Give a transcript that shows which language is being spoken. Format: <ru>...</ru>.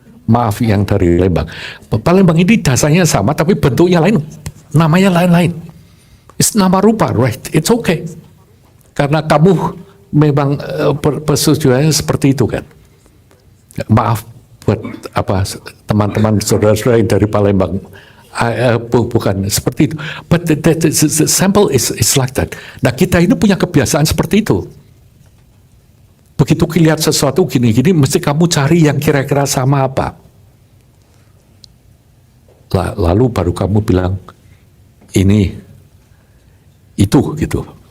<id>Maaf yang dari Lembang. Palembang ini dasarnya sama, tapi bentuknya lain. Namanya lain-lain.</id> <en>It's nama rupa, right? It's okay.</en> <id>Karena kamu memang persetujuannya seperti itu kan. Maaf buat teman-teman saudara-saudara yang dari Palembang. Bukan seperti itu.</id> <en>But the sample is like that.</en> <id>Nah kita ini punya kebiasaan seperti itu. Begitu lihat sesuatu gini-gini, mesti kamu cari yang kira-kira sama apa. Lalu baru kamu bilang ini, itu gitu.</id>